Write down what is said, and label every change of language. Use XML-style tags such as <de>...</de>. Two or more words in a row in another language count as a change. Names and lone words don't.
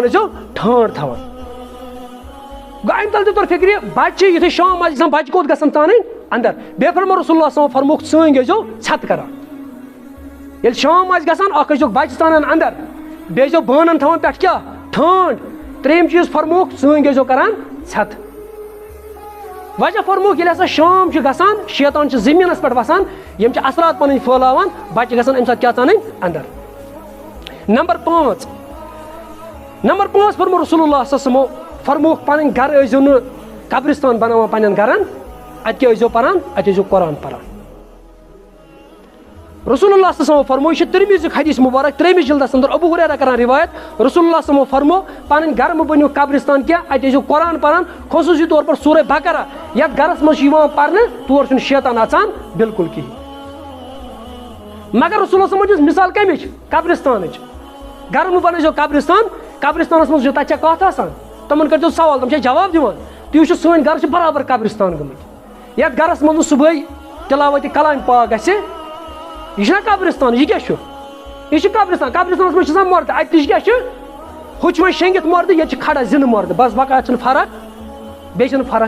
<ks>ٲسۍزیو ٹھانٛڈ تھاوان گوٚو امہِ تل تہِ توٚر فِکرِ بچہِ چھِ یُتھُے شام آسہِ گژھان بچہِ کوٚت گژھن ژانٕنۍ اندر بیٚیہِ فرمو رسول اللہ</ks> <ar>صلی اللہ علیہ وسلم</ar> <ks>فرمووُکھ ژٲنٛگۍ ٲسۍزیو ژھٮ۪تہٕ کران ییٚلہِ شام آسہِ گژھان اکھ ٲسۍزیو بچہِ ژانان اندر بیٚیہِ ٲسۍزیو بانن تھاوان پٮ۪ٹھ کیٛاہ ٹھانٛڈ ترٛیٚیِم چیٖز فرمووُکھ ژٲنٛگۍ ٲسۍزیو کران ژھٮ۪تہٕ وجہ فرمووُکھ ییٚلہِ ہسا شام چھُ گژھان شیطان چھُ زٔمیٖنس پٮ۪ٹھ وسان یِم چھِ اثرات پنٕنۍ پھٲلاوان بچہِ گژھن امہِ ساتہٕ کیٛاہ ژانٕنۍ اندر نمبر 5 فرمو رسول اللہ</ks> <ar>صلی اللہ علیہ وسلم</ar> <ks>فرمووُکھ پنٕنۍ گرٕ ٲسۍزیو نہٕ قبرستان بناوان پننٮ۪ن گرن اتہِ کیٛاہ ٲسۍزیو پران اتہِ ٲسۍزیو قرآن پران رسول اللہ</ks> <ar>صلی اللہ علیہ وسلم</ar> <ks>فرمو یہِ چھُ ترمذیُک حدیث مبارک 3 جلدس اندر ابو ہریرہ کران روایت رسول اللہ</ks> <ar>صلی اللہ علیہ وسلم</ar> <ks>فرمو پنٕنۍ گرٕ مہٕ بٔنِو قبرستان کینٛہہ اتہِ ٲسۍزیو قرآن پران خصوٗصی طور پر سورہ بقرہ یتھ گرس منٛز چھُ یِوان پرنہٕ تور چھُنہٕ شیطان اژان بالکل کِہیٖنۍ مگر رسول اللہ</ks> <ar>صلی اللہ علیہ وسلم</ar> <ks>دِژ مثال کمِچ قبرستانٕچ گرٕ مہٕ بنٲیزیو قبرستانس منٛز چھِ تتہِ چھےٚ کتھ آسان تِمن کٔرۍزیو سوال تِم چھےٚ جواب دِوان تُہۍ وٕچھِو سٲنۍ گرٕ چھِ برابر قبرستان گٔمٕتۍ یتھ گرس منٛز نہٕ صُبحٲے تلاوتِ کلامِ پاک گژھِ یہِ چھُنہ قبرستان یہِ کیٛاہ چھُ یہِ چھُ قبرستانس منٛز چھِ آسان مردٕ اَتہِ تہِ کیٛاہ چھُ ہُہ چھُ وۄنۍ شیٚنگِتھ مردٕ ییٚتہِ چھِ کھڑا زِندٕ مردٕ بس بقا چھنہٕ فرق بیٚیہِ چھنہٕ فرق</ks>